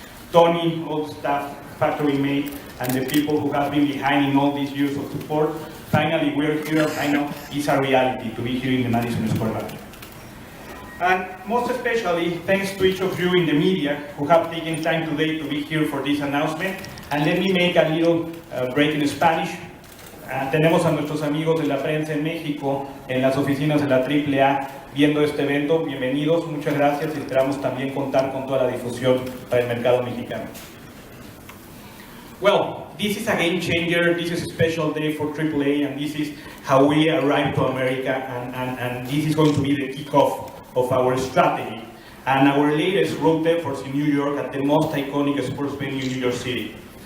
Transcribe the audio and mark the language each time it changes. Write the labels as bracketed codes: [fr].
[en] Tony, all the staff, factory mate, and the people who have been behind in all these years of support. Finally, we're here. I know it's a reality to be here in the Madison Square Garden. And most especially, thanks to each of you in the media who have taken time today to be here for this announcement. And let me make a little break in Spanish. [es] Tenemos a nuestros amigos de la prensa en México, en las oficinas de la AAA, viendo este evento. Bienvenidos, muchas gracias y esperamos también contar con toda la difusión para el mercado mexicano. [en] Well, this is a game changer, this is a special day for AAA, and this is how we arrived to America, and this is going to be the kickoff of our strategy and our latest road efforts in New York at the most iconic sports venue in New York City.